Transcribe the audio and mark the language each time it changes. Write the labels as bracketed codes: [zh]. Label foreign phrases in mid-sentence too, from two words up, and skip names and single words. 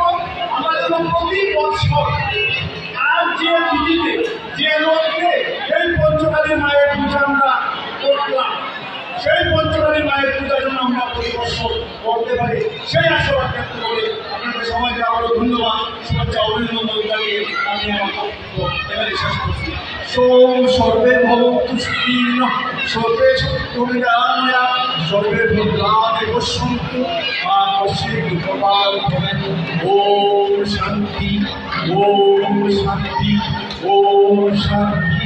[bn] আমরা যেন প্রতি বছর আর যে তিথিতে যে লোককে এই পঞ্চকালী মায়ের পূজা আমরা করলাম সেই পঞ্চকালী মায়ের পূজা যেন আমরা প্রতি বছর করতে পারি, সেই আশীর্বাদ ব্যক্ত করে আপনাদের সবাইকে আবারও ধন্যবাদ, শুভেচ্ছা, অভিনন্দন জানিয়ে আমি আমার বক্তব্য এখানে শেষ করছি। [sa] সোম সর্বে ভবন্তু সুখীনঃ, সর্বে সন্তু নিরাময়া, সর্বে ভদ্রাণি পশ্যন্তু মা কশ্চিৎ দুঃখভাগ্ ভবেৎ। ওম শান্তি, ওম শান্তি, ওম শান্তি।